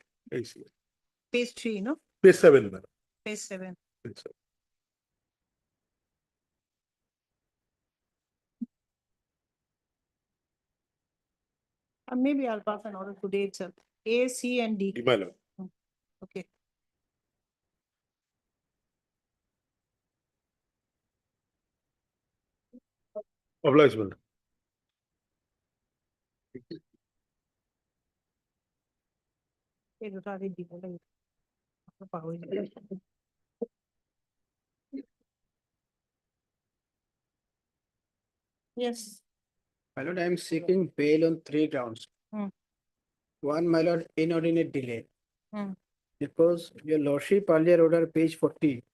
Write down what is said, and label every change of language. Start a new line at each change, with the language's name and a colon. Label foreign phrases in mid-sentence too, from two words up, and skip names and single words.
English: AC. Page 3, no? Page 7, madam. Page 7. Page 7. Maybe I'll pass an order today itself. A, C, and D. My lord. Okay. Obligement.
Assamese: এই দুটো আগে দিব লাগে। পাহৰি যাওঁ। Yes.
English: My lord, I am seeking bail on 3 grounds. Hmm. One, my lord, inordinate delay. Hmm. Because your lordship earlier order page 40.